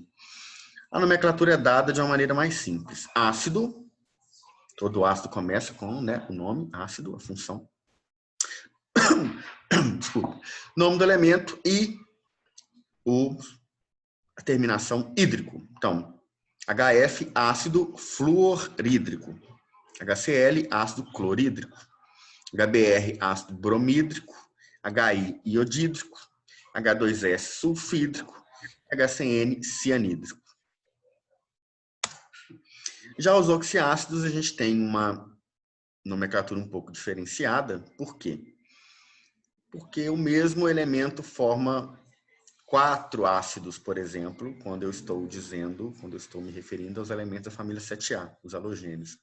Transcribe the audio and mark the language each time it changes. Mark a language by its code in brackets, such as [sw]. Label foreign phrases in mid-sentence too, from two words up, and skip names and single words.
[pt] A nomenclatura é dada de uma maneira mais simples. Ácido, todo ácido começa com, né, o nome, ácido, a função. Desculpa. Nome do elemento e a terminação hídrico. Então, HF, ácido fluorídrico. HCl, ácido clorídrico. HBr, ácido bromídrico. HI, iodídrico. H2S, sulfídrico. HCN, cianídrico. Já os oxiácidos, a gente tem uma nomenclatura um pouco diferenciada. Por quê? Porque o mesmo elemento forma 4 ácidos, por exemplo, quando eu estou me referindo aos elementos da família 7A, os halogênios.